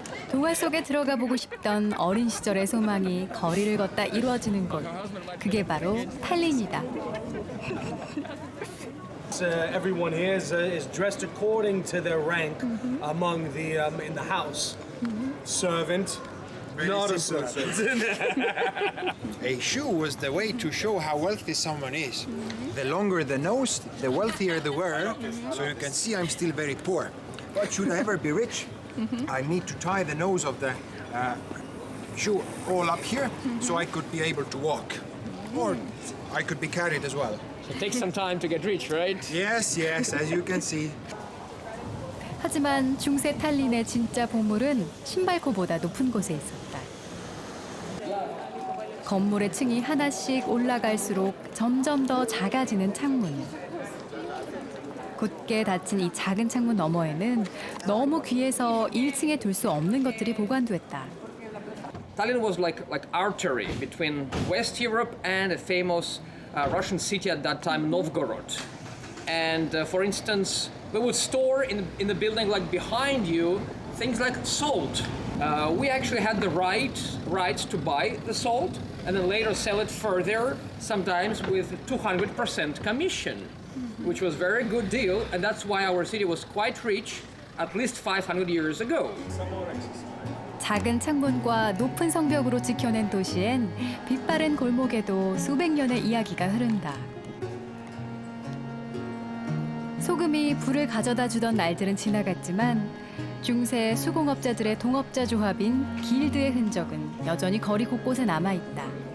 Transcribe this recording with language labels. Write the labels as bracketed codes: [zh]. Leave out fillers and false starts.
[ko] 동화 속에 들어가 보고 싶던 어린 시절의 소망이 거리를 걷다 이루어지는 곳. 그게 바로 탈린이다. [en] Everyone here is dressed according to their rank among the in the house. Servant, not a servant. A shoe was the way to show how wealthy someone is. The longer the nose, the wealthier the wearer. So you can see I'm still very poor. But should I ever be rich, I need to tie the nose of the shoe all up here so I could be able to walk. Or I could be carried as well. It takes some time to get rich, right? Yes, yes, as you can see. [ko] 하지만 중세 탈린의 진짜 보물은 신발코보다 높은 곳에 있었다. 건물의 층이 하나씩 올라갈수록 점점 더 작아지는 창문. 굳게 닫힌 이 작은 창문 너머에는 너무 귀해서 1층에 둘 수 없는 것들이 보관됐다. [en] Tallinn was like artery between West Europe and a famous Russian city at that time, Novgorod. And for instance, we would store in the building like behind you things like salt. We actually had the right to buy the salt and then later sell it further, sometimes with 200% commission, which was a very good deal, and that's why our city was quite rich at least 500 years ago. [ko] 작은 창문과 높은 성벽으로 지켜낸 도시엔 빛바랜 골목에도 수백 년의 이야기가 흐른다. 소금이 불을 가져다 주던 날들은 지나갔지만 중세 수공업자들의 동업자 조합인 길드의 흔적은 여전히 거리 곳곳에 남아있다.